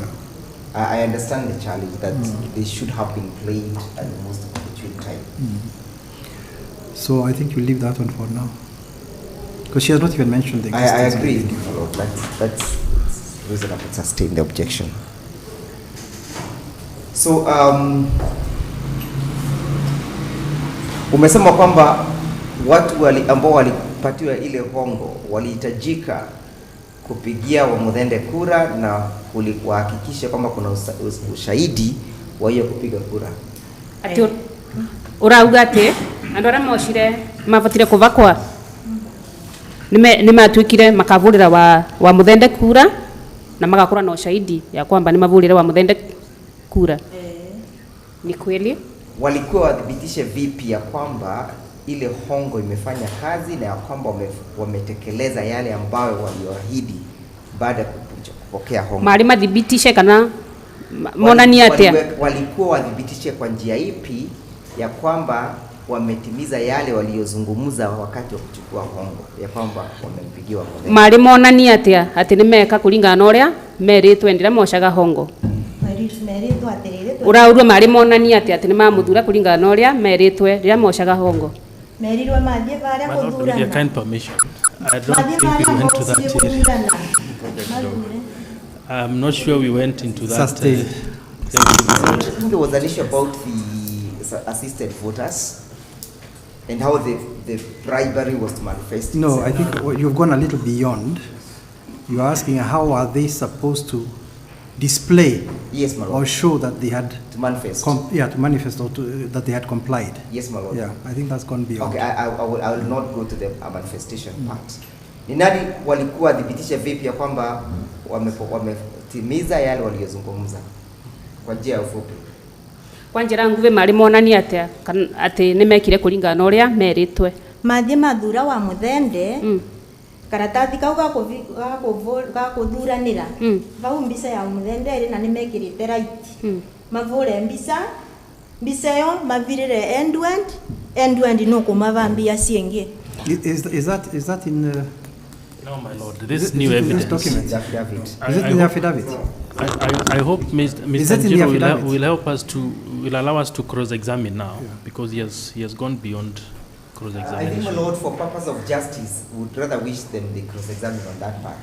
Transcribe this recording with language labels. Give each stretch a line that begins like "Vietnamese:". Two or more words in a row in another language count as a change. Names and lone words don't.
English: I understand the challenge that they should have been played at the most opportune time. So I think you leave that one for now. Because she has not even mentioned the I existence of agree, the video. my lord. That's reasonable to sustain the objection. So,
Swahili: umesema kwamba watu ambao walipatiwa ile hongo walihitajika kupigia wa Muthende kura na kuhakikisha kwamba kuna ushahidi wa hiyo kupiga kura.
Kikuyu: Ati urauga ati andu aria moshire mabatire kuvakwa ni matuikire makavurira wa Muthende kura na magakora na ushahidi
Swahili: ya kwamba
Kikuyu: ni mavurire wa Muthende kura.
Swahili: Ni kweli? Walikuwa wathibitishe vipi ya kwamba ile hongo imefanya kazi na ya kwamba wametekeleza yale ambayo walioahidi baada ya kupokea hongo?
Kikuyu: Mari mathibitishe kana monani atia?
Swahili: Walikuwa wathibitishe kwa njia ipi ya kwamba wametimiza yale waliozungumza wakati wa kuchukua hongo, ya kwamba wamempigiwa Muthende?
Kikuyu: Mari monani atia ati ni meka kuringana na uria meritwe ndira mocaga hongo? Meritwo atirire Uraurua mari monani ati ni mamuthura kuringana na uria meritwe ndira mocaga hongo? merirwe mathie varia
English: My Lord, with your
Kikuyu: kuthurana.
English: kind permission, I don't
Kikuyu: Mathie
English: think we
Kikuyu: varia
English: went to that area.
Kikuyu: kuthurana.
English: I'm not sure we went into that. Sustained. Thank you, my Lord. I think there was an issue about the assisted voters and how the bribery was manifest. No, I think you've gone a little beyond. You're asking how are they supposed to display Yes, my or lord. show that they had To manifest. to manifest or that they had complied. Yes, my lord. Yeah, I think that's gone beyond. Okay, I will not go to the manifestation part.
Swahili: Ni nani walikuwa thibitisha vipi ya kwamba wametimiza yale waliozungumza kwa njia ya ufupi?
Kikuyu: Kwa njira nguve mari monani atia ati ni mekire kuringana na uria meritwe? Mathie mathura wa Muthende karatathi kau ga kuthuranira vau mbica ya Muthende iri na ni mekirite right mavure mbica iyo mavirire end no kumavambia ciengi.
English: Is that in No, my Lord, this is new evidence. document? The affidavit. Is it in the affidavit? I hope Mr. Is it in the Njiro affidavit? will help us will allow us to cross-examine now because he has gone beyond I think, my cross-examination. Lord, for purpose of justice, would rather wish them they cross-examine on that part.